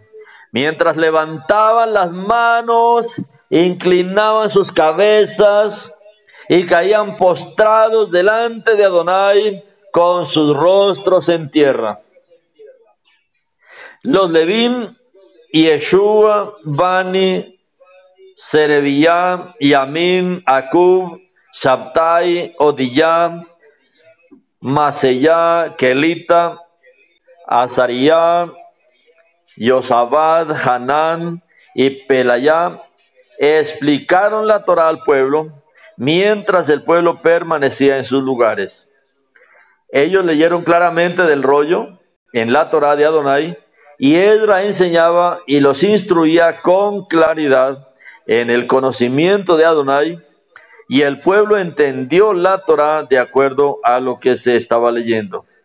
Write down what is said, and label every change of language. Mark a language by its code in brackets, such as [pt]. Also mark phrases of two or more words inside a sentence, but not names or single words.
[es] Mientras levantaban las manos, inclinaban sus cabezas y caían postrados delante de Adonai con sus rostros en tierra. Los Levín, Yeshua, Bani, Serebiyá, Yamin, Akub, Shabtai, Odiyá, Maseyá, Kelita, Azariyá, Yosabad, Hanán y Pelayá explicaron la Torá al pueblo mientras el pueblo permanecía en sus lugares. Ellos leyeron claramente del rollo en la Torá de Adonai, y Esdra enseñaba y los instruía con claridad en el conocimiento de Adonai, y el pueblo entendió la Torá de acuerdo a lo que se estaba leyendo.